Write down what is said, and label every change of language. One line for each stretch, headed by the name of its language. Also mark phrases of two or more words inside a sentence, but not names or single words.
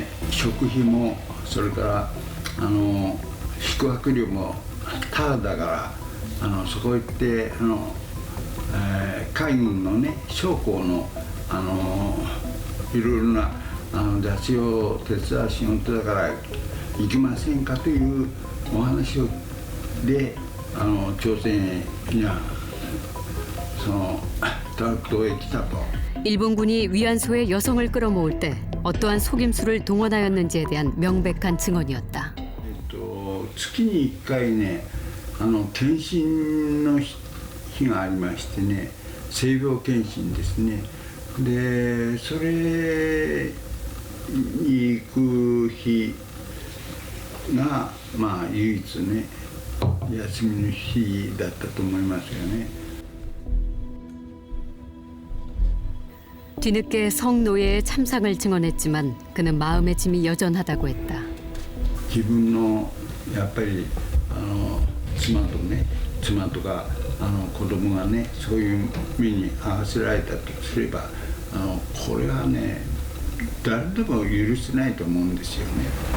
Japanese: 食費もそれから宿泊料もタダだからそこ行って海軍のね将校のいろいろな雑誌を手伝う仕事だから行きませんかというお話をで朝鮮にはタラクトへ来たと。
Korean: 일본군이 위안소에 여성을 끌어모을 때 어떠한 속임수를 동원하였는지에 대한 명백한 증언이었다.
Japanese: 月に1回ね検診の日がありましてね、性病検診ですね。でそれに行く日が唯一ね休みの日だったと思いますよね。
Korean: 뒤늦게 성노예의 참상을 증언했지만 그는 마음의 짐이 여전하다고 했다.
Japanese: 自分のやっぱり妻とか子供がねそういう目に遭わせられたとすればこれはね誰でも許せないと思うんですよね。